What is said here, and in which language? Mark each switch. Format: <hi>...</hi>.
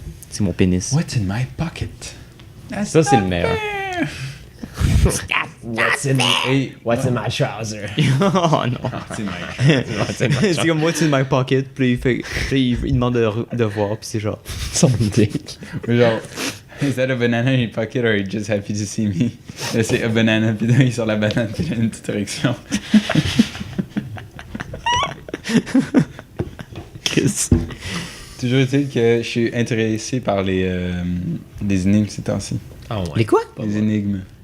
<fr>C'est mon pénis.</fr> <en>What's in my pocket?</en> <fr>Ça, c'est le meilleur.</fr> <en>What's in my trouser?</en> <fr>Oh non.</fr> <en>What's in my</en> <fr>C'est comme</fr> <en>What's in my pocket?</en> <fr>Puis il demande de voir, puis c'est genre. Son dick. Genre,</fr> <en>is that a banana in your pocket or are you just happy to see me?</en> <fr>Là, c'est</fr> <en>a banana,</en> <fr>puis là, il sort la banane, puis il a une petite érection. Toujours est-il que je suis intéressé par les énigmes ces temps-ci. Ah ouais. Les quoi? Les énigmes.</fr>